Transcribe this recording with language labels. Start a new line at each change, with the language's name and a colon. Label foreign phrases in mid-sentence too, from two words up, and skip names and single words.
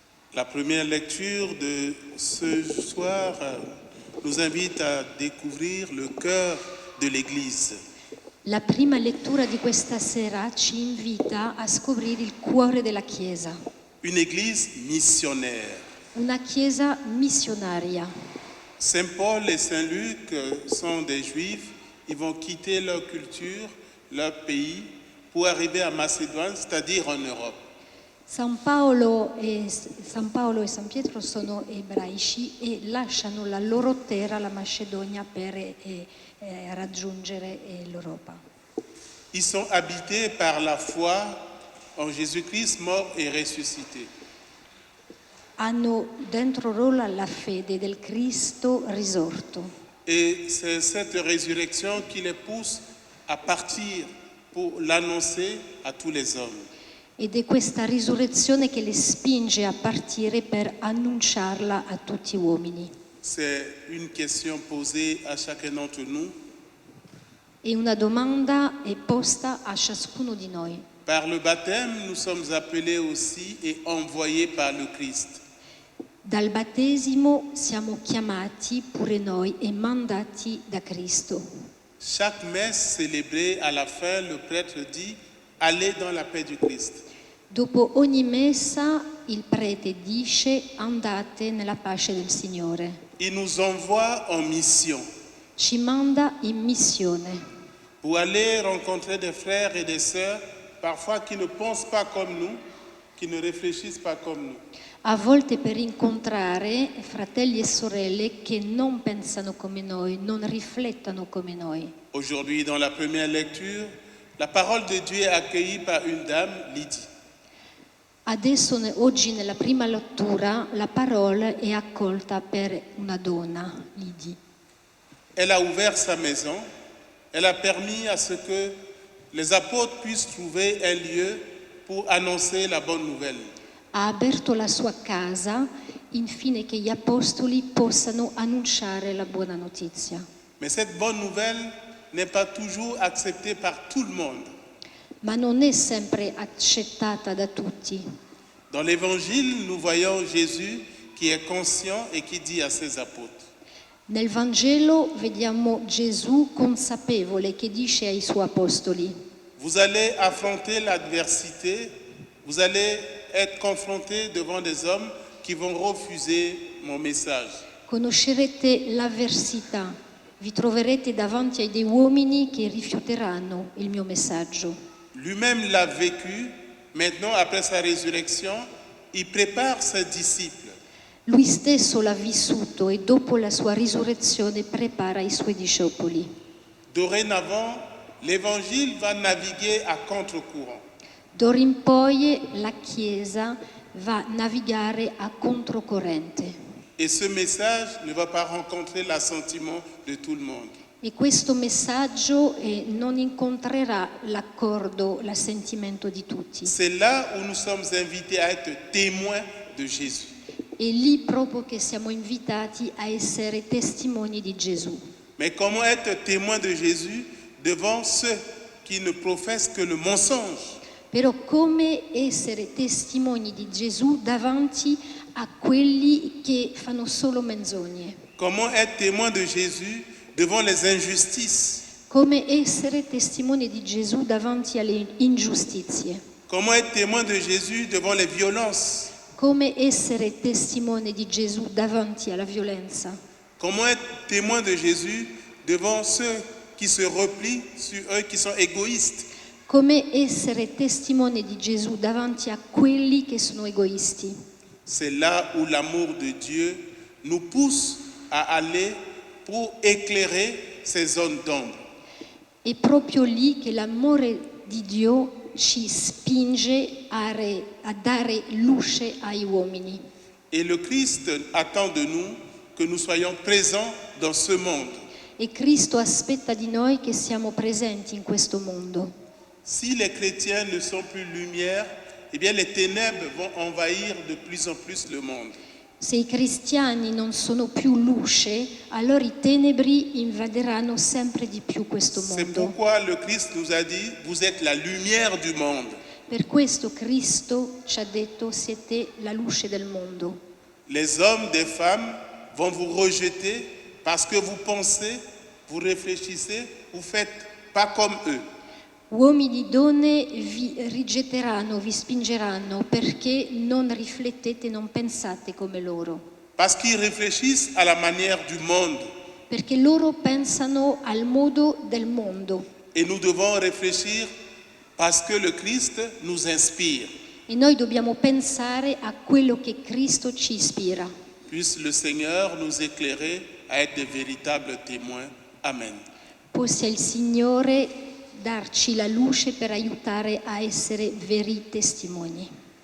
French: La première lecture de ce soir nous invite à découvrir le cœur de l'Église.
Italian: La prima lettura di questa sera ci invita a scoprire il cuore della Chiesa.
French: Une Église missionnaire.
Italian: Una Chiesa missionaria.
French: Saint Paul et Saint Luc sont des Juifs. Ils vont quitter leur culture, leur pays, pour arriver à Macédoine, c'est-à-dire en Europe.
Italian: San Paolo e San Pietro sono ebraici e lasciano la loro terra, la Macedonia, per raggiungere l'Europa.
French: Ils sont habités par la foi en Jésus-Christ mort et ressuscité.
Italian: Hanno dentro loro la fede del Cristo risorto.
French: Et c'est cette résurrection qui les pousse à partir pour l'annoncer à tous les hommes.
Italian: Ed è questa risurrezione che le spinge a partire per annunciarla a tutti gli uomini.
French: C'est une question posée à chacun d'entre nous.
Italian: E una domanda è posta a ciascuno di noi.
French: Par le baptême, nous sommes appelés aussi et envoyés par le Christ.
Italian: Dal battesimo siamo chiamati pure noi e mandati da Cristo.
French: Chaque messe célébrée, à la fin, le prêtre dit « Allez dans la paix du Christ ».
Italian: Dopo ogni messa il prete dice andate nella pace del Signore.
French: Il nous envoie en mission.
Italian: Ci manda in missione.
French: Pour aller rencontrer des frères et des sœurs, parfois qui ne pensent pas comme nous, qui ne réfléchissent pas comme nous.
Italian: A volte per incontrare fratelli e sorelle che non pensano come noi, non riflettono come noi.
French: Aujourd'hui, dans la première lecture, la parole de Dieu est accueillie par une dame, Lydie.
Italian: Adesso, oggi nella prima lettura, la parola è accolta per una donna, Lidie.
French: Elle a ouvert sa maison, elle a permis à ce que les apôtres puissent trouver un lieu pour annoncer la bonne nouvelle.
Italian: Ha aperto la sua casa, infine che gli apostoli possano annunciare la buona notizia.
French: Mais cette bonne nouvelle n'est pas toujours acceptée par tout le monde.
Italian: Ma non è sempre accettata da tutti.
French: Dans l'Évangile, nous voyons Jésus qui est conscient et qui dit à ses apôtres.
Italian: Nel Vangelo vediamo Gesù consapevole che dice ai suoi apostoli:
French: Vous allez affronter l'adversité, vous allez être confrontés devant des hommes qui vont refuser mon message.
Italian: Conoscerete l'avversità, vi troverete davanti a dei uomini che rifiuteranno il mio messaggio.
French: Lui-même l'a vécu, maintenant après sa résurrection, il prépare ses disciples.
Italian: Lui stesso l'ha vissuto e dopo la sua risurrezione prepara i suoi discepoli.
French: Dorénavant, l'Évangile va naviguer à contre-courant.
Italian: D'ora in poi la Chiesa va a navigare a controcorrente.
French: Et ce message ne va pas rencontrer l'assentiment de tout le monde.
Italian: E questo messaggio non incontrerà l'accordo, l'assentimento di tutti.
French: C'est là où nous sommes invités à être témoins de Jésus.
Italian: È lì proprio che siamo invitati a essere testimoni di Gesù.
French: Mais comment être témoin de Jésus devant ceux qui ne professent que le mensonge?
Italian: Però come essere testimoni di Gesù davanti a quelli che fanno solo menzogne?
French: Comment être témoin de Jésus devant les injustices?
Italian: Come essere testimoni di Gesù davanti alle ingiustizie?
French: Comment être témoin de Jésus devant les violences?
Italian: Come essere testimone di Gesù davanti alla violenza?
French: Comment être témoin de Jésus devant ceux qui se replient sur eux, qui sont égoïstes?
Italian: Come essere testimone di Gesù davanti a quelli che sono egoisti?
French: C'est là où l'amour de Dieu nous pousse à aller pour éclairer ces zones d'ombre.
Italian: È proprio lì che l'amore di Dio ci spinge a dare luce ai uomini.
French: Et le Christ attend de nous que nous soyons présents dans ce monde.
Italian: E Cristo aspetta di noi che siamo presenti in questo mondo.
French: Si les chrétiens ne sont plus lumière, eh bien les ténèbres vont envahir de plus en plus le monde.
Italian: Se i cristiani non sono più luce, allora i tenebri invaderanno sempre di più questo
French: C'est
Italian: mondo.
French: pourquoi le Christ nous a dit, vous êtes la lumière du monde.
Italian: Per questo Cristo ci ha detto siete la luce del mondo.
French: Les hommes, des femmes vont vous rejeter parce que vous pensez, vous réfléchissez, vous faites pas comme eux.
Italian: Uomini e donne vi rigetteranno, vi spingeranno perché non riflettete, non pensate come loro.
French: Parce qu'ils réfléchissent à la manière du monde.
Italian: Perché loro pensano al modo del mondo.
French: Et nous devons réfléchir parce que le Christ nous inspire.
Italian: E noi dobbiamo pensare a quello che Cristo ci ispira.
French: Puisse le Seigneur nous éclairer à être de véritables témoins. Amen.
Italian: Possa il Signore darci la luce per aiutare a essere veri testimoni.